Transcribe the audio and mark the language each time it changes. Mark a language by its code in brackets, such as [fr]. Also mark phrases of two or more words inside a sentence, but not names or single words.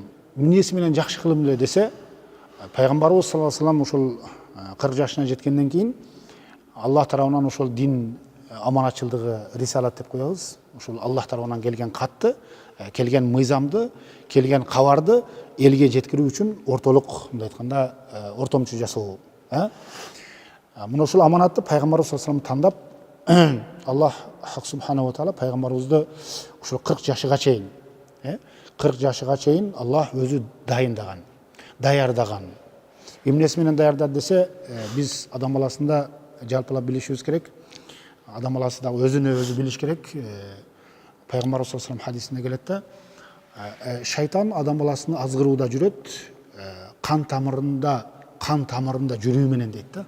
[ky] Эмнеси менен жакшы кылым эле десе, пайгамбарыбыз [ar] صلى الله عليه وسلم [ky] ушул 40 жашына жеткенден кийин Аллах тарабынан ушул дин аманатчылдыгы, рисалат деп коебуз. Ушул Аллах тарабынан келген катты, келген мыйзамды, келген кабарды элге жеткирүү үчүн ортолук, мындай айтканда, ортомчу жасоо. Мына ушул аманатты пайгамбарыбыз [ar] صلى الله عليه وسلم [ky] тандап, Аллах [ar] سبحانه وتعالى [ky] пайгамбарыбызды ушул 40 жашыга чейин, 40 жашыга чейин Аллах өзү дайындаган, даярдаган. Эмнеси менен даярдады десе, биз адам баласында жалпылап билишибиз керек. Адам баласы да өзүнө өзү билиш керек. Пайгамбарыбыз [ar] صلى الله عليه وسلم [ky] хадисинде келет да, шайтан адам баласын азгырууда жүрөт, кан тамырында жүрүү менен дейт да.